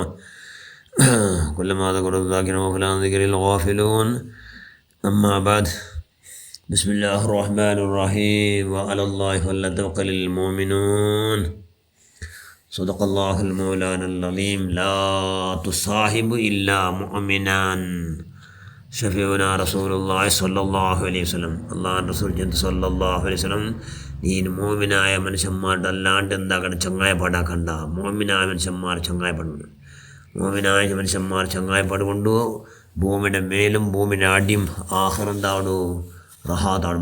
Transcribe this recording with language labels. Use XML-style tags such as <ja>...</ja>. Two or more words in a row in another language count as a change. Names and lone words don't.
<ar>كلما ذكر الذاكرون وفلان ذكر الغافلون. أما بعد، بسم الله الرحمن الرحيم. وعلى الله فليتوكل المؤمنون. صدق الله المولانا العظيم. لا تصاحب إلا مؤمنا. شفيعنا رسول الله صلى الله عليه وسلم.</ar> <ml>അള്ളാഹുവിൻ്റെ റസൂൽ</ml> <ar>صلى الله عليه وسلم,</ar> <ml>നീ മോമിനായ മനുഷ്യന്മാരുടെ അല്ലാണ്ട് എന്താക്കണം, ചങ്ങായപ്പാടാക്കണ്ട. മോമിനായ മനുഷ്യന്മാർ ചങ്ങായപ്പെടുന്നു. മോമിനായ മനുഷ്യന്മാർ ചങ്ങായപ്പാടുകൊണ്ടു ഭൂമിയുടെ മേലും ഭൂമിയുടെ അടിയും ആഖിറന്താവണു റഹാത്താണ്.</ml>